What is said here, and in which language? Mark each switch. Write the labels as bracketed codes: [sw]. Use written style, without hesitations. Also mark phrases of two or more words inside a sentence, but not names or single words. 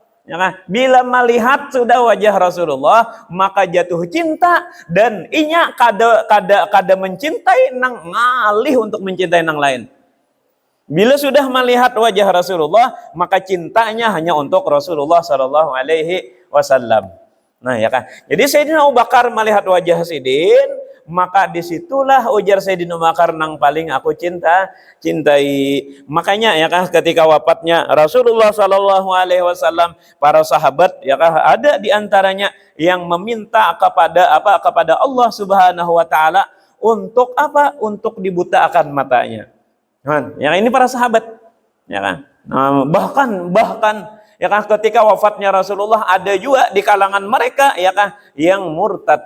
[bjn] Ya kan? Bila melihat sudah wajah Rasulullah, maka jatuh cinta, dan inya kada mencintai nang ngalih untuk mencintai nang lain. Bila sudah melihat wajah Rasulullah, maka cintanya hanya untuk Rasulullah [ar] صلى الله عليه وسلم. [bjn] Nah, ya kan? Jadi Sayyidina Abu Bakar melihat wajah Sidin, maka disitulah ujar Sayyidina Abu Bakar nang paling aku cintai. Makanya ya kah ketika wafatnya Rasulullah [ar] صلى الله عليه وسلم, [bjn] para sahabat ya kah ada di antaranya yang meminta kepada Allah [ar] سبحانه وتعالى [bjn] untuk apa? Untuk dibutakan matanya. Yang ini para sahabat, ya kan? Bahkan ya kan ketika wafatnya Rasulullah ada juga di kalangan mereka ya kan yang murtad.